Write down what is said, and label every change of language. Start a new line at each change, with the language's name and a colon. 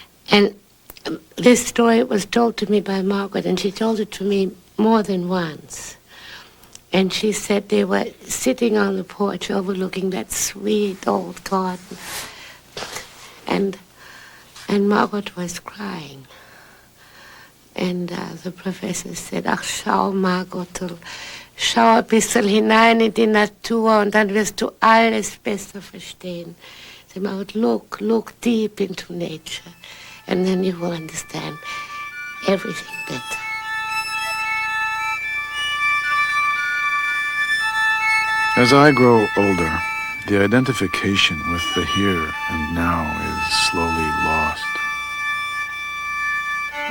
English: And this story was told to me by Margaret, and she told it to me more than once. And she said they were sitting on the porch overlooking that sweet old garden. And Margaret was crying. And the professor said,
German: "Ach, schau, Margot, schau ein bisschen hinein in die Natur und dann wirst du alles besser verstehen."
English: Said, "Margot, look deep into nature, and then you will understand everything better." As I grow older, the identification with the here and now is slowly lost.